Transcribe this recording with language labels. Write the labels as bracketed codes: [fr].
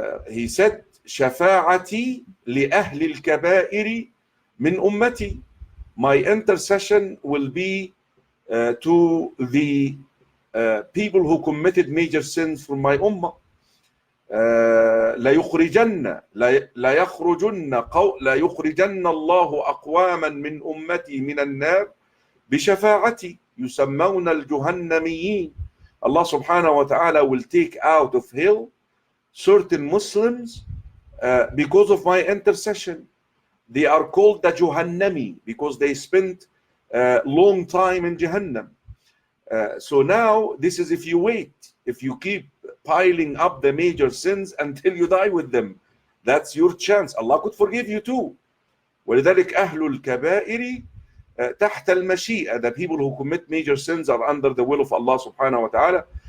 [en] He said, [ar] شفاعتي لأهل الكبائر من أمتي. [en] My intercession will be to the people who committed major sins from my ummah. [ar] ليخرجن الله أقواما من أمتي من النار بشفاعتي يسمون الجهنميين. [en] Allah subhanahu wa ta'ala will take out of hell certain Muslims because of my intercession. They are called the Juhannami because they spent a long time in Jahannam. So now, this is if you wait, if you keep piling up the major sins until you die with them. That's your chance. Allah could forgive you too. [ar] ولذلك أهل الكبائر تحت المشيئة. [en] The people who commit major sins are under the will of Allah subhanahu wa ta'ala.